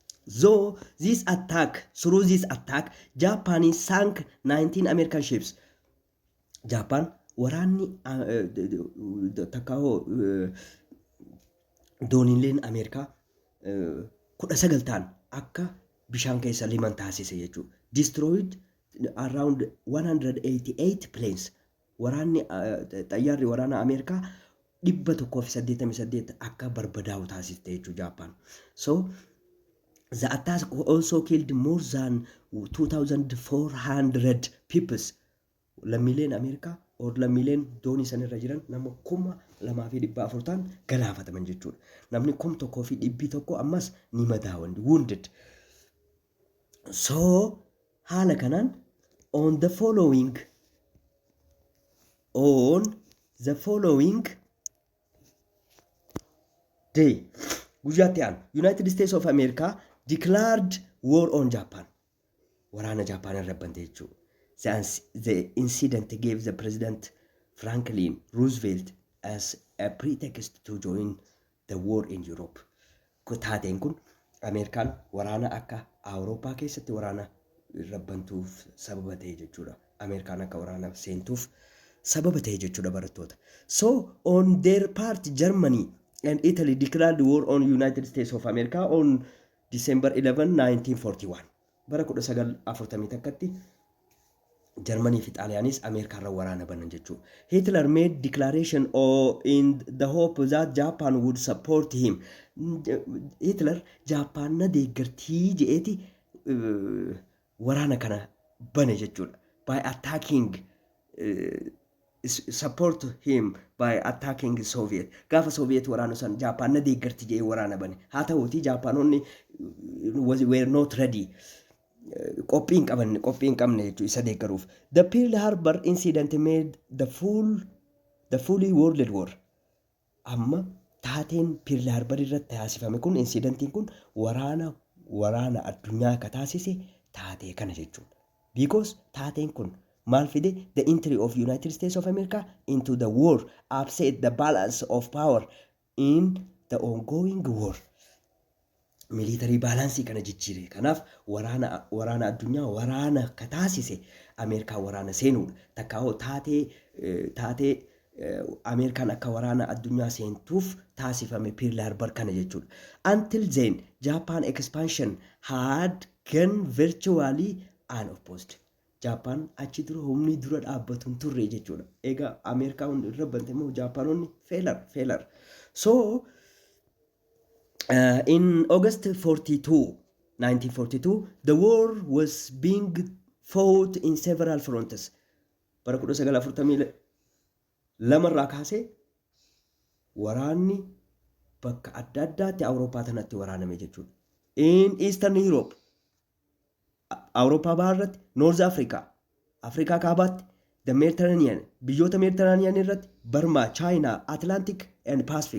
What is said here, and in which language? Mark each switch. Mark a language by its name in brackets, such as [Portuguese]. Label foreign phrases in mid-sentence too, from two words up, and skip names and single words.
[English] Though through this attack, Japan sank 19 American ships. [Oromo] Japan waraanni takkaawoo dooniileen Ameerikaa 19 ta'an akka bishaan keessa liman taasise jechuudha. [English] Destroyed around 188 planes. [Oromo] Waraanni xayyaarri waraana Ameerikaa 188 akka barbadaa'u taasiste jechuudha Japan. [English] So the attack also killed more than 2,400 people. [Oromo] Lammiileen Ameerikaa or lammiileen doonii sanirra jiran nama 2,400 ta'an galaafataman jechuudha. Namni 1,100 ammas ni madaawan, wounded. [English] So [Oromo] haala kanaan [English] on the following day, [Oromo] guyyaatti aan [English] United States of America declared war on Japan. [Oromo] Waraana Japan irra bante jechuudha. [English] The incident gave the President Franklin Roosevelt as a pretext to join the war in Europe. [Oromo] Taateen kun Ameerikaan waraana akka Awurooppaa keessatti waraana irra bantuuf sababa ta'e jechuudha. Ameerikaan akka waraana seentuuf sababa ta'e jechuudha barattoota. [English] So on their part, Germany and Italy declared war on United States of America on December 11, 1941. [Oromo] Bara 1940 takkatti Germany fi Xaaliyaanis Ameerikaa irra waraana banan jechuudha. [English] Hitler made declaration in the hope that Japan would support him. [Oromo] Hitler Japan na deeggartii je'eeti waraana kana bane jechuudha. [English] By attacking support him by attacking Soviet. [Oromo] Gaafa Soviet waraana san Japan na deeggartii je'ee waraana bane. Haa ta'uutii Japaanonni [English] were not ready. [Oromo] Qophiin qabne jechuudha isa deeggaruuf. [English] The Pearl Harbor incident made the fully world war. [Oromo] Amma taateen Pearl Harbor irratti taasifame kun incidentiin kun waraana addunyaa ka taasise taatee kana jechuudha. Because taateen kun maal fide? [English] The entry of United States of America into the war upset the balance of power in the ongoing war. Military balance [Oromo] kana jijjiire. Kanaaf waraana addunyaa waraana ka taasise Ameerikaa waraana seenuudha. Takkaa'oo taatee Ameerikaan akka waraana addunyaa seentuuf taasifame Pearl Harbor kana jechuudha. [English] Until then, Japan expansion had gone virtually unopposed. [Oromo] Japan achi dura humni dura dhaabbatuun turre jechuudha. Egaa Ameerikaa hundi irra bante immoo Japaanonni failure. [English] So in August 1942, the war was being fought in several fronts. [Oromo] Bara 1942 irraa kaasee waraanni bakka adda addaatti Awurooppaa tanatti waraaname jechuudha. [English] In Eastern Europe, [Oromo] Awurooppaa baharratti, North Africa, Afrikaa kaabaatti, the Mediterranean, biyyoota Mediterranean irratti, [English] Burma, China, Atlantic and Pacific.